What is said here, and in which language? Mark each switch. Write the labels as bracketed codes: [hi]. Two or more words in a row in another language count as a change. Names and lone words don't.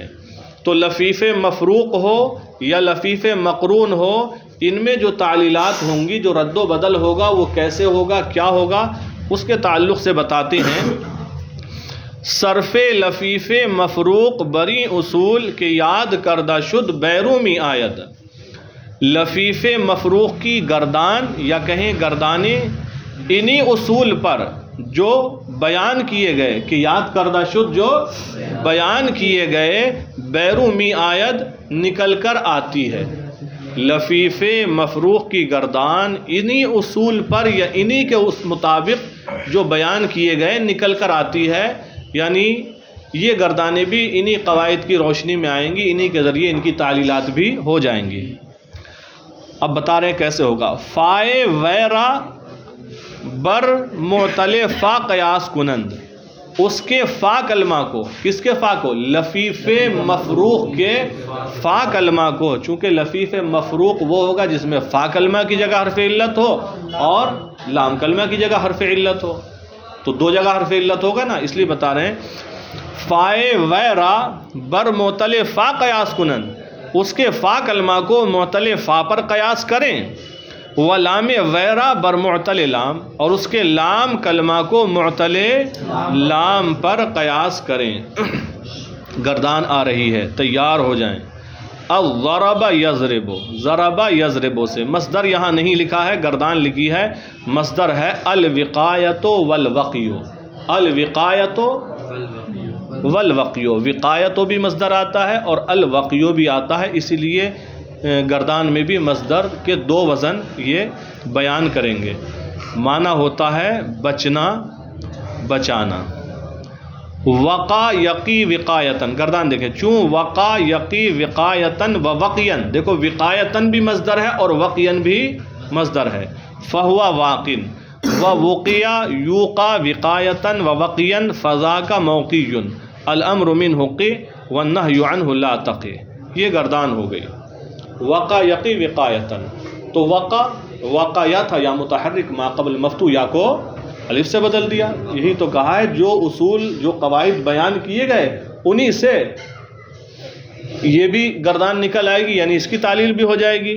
[ur] تو لفیف مفروق ہو یا لفیف مقرون ہو، ان میں جو تعلیلات ہوں گی، جو رد و بدل ہوگا، وہ کیسے ہوگا، کیا ہوگا، اس کے تعلق سے بتاتے ہیں۔ [fa] صرف لفیف مفروق بری اصول کے یاد کردہ شد بیرومی آید۔ [ur] لفیف مفروق کی گردان یا کہیں گردانیں انہی اصول پر جو بیان کیے گئے، کہ [fa] یاد کردہ شد [ur] جو بیان کیے گئے، [fa] بیرومی آید [ur] نکل کر آتی ہے۔ لفیف مفروق کی گردان انہی اصول پر یا انہی کے اس مطابق جو بیان کیے گئے نکل کر آتی ہے، یعنی یہ گردانیں بھی انہی قواعد کی روشنی میں آئیں گی، انہی کے ذریعے ان کی تعلیلات بھی ہو جائیں گی۔ اب بتا رہے ہیں کیسے ہوگا۔ [fa] فائے ویرا بر معتل فا قیاس کنند، [ur] اس کے فا کلمہ کو، کس کے فا کو؟ لفیف مفروق کے فا کلمہ کو، چونکہ لفیف مفروق وہ ہوگا جس میں فا کلمہ کی جگہ حرف علت ہو اور لام کلمہ کی جگہ حرف علت ہو، تو دو جگہ حرف علت ہوگا نا، اس لیے بتا رہے ہیں [fa] فائے ویرا بر معتل فا قیاس کنن، [ur] اس کے فا کلمہ کو معتل فا پر قیاس کریں، [fa] و لام ویرا بر معتل لام، [ur] اور اس کے لام کلمہ کو معتل لام پر قیاس کریں۔ گردان آ رہی ہے، تیار ہو جائیں۔ [ar] الضرب یضرب، ضرب یضرب [ur] سے مصدر یہاں نہیں لکھا ہے، گردان لکھی ہے، مصدر ہے [ar] الوقایۃ والوقی، الوقایۃ والوقی، [ur] وقایت بھی مصدر آتا ہے اور الوقی بھی آتا ہے، اسی لیے گردان میں بھی مصدر کے دو وزن یہ بیان کریں گے۔ معنی ہوتا ہے بچنا، بچانا۔ [ar] وقا یقی وقایتن، [ur] گردان دیکھیں، [ar] چوں وقا یقی وقایتن و وقین، [ur] دیکھو وقایتن بھی مصدر ہے اور وقین بھی مصدر ہے، [ar] فہوا واقن، و وقیا یوقا وقایتن و وقین فذاک موقی، الامر منہ قی والنہی عنہ لا تقی، [ur] یہ گردان ہو گئی۔ [ar] وقا یقی وقایتن، [ur] تو وقا یا تھا یا متحرک، ما قبل مفتوح یا کو الف سے بدل دیا، یہی تو کہا ہے جو اصول جو قواعد بیان کیے گئے انہی سے یہ بھی گردان نکل آئے گی، یعنی اس کی تعلیل بھی ہو جائے گی۔